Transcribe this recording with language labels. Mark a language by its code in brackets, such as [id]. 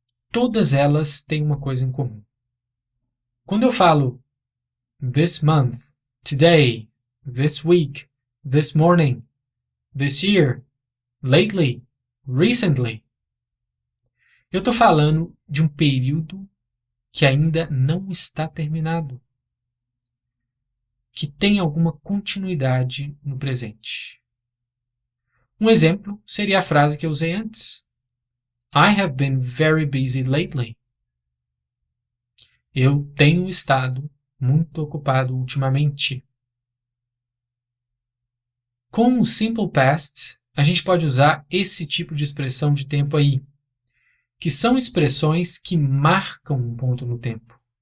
[pt] Todas elas têm uma coisa em comum. Quando eu falo [en] this month, today, this week, this morning, this year, lately, recently, [pt] eu estou falando de um período que ainda não está terminado, que tem alguma continuidade no presente. Um exemplo seria a frase que eu usei antes. [en] I have been very busy lately. [pt] Eu tenho estado muito ocupado ultimamente. Com o simple past, a gente pode usar esse tipo de expressão de tempo aí, que são expressões que marcam um ponto no tempo.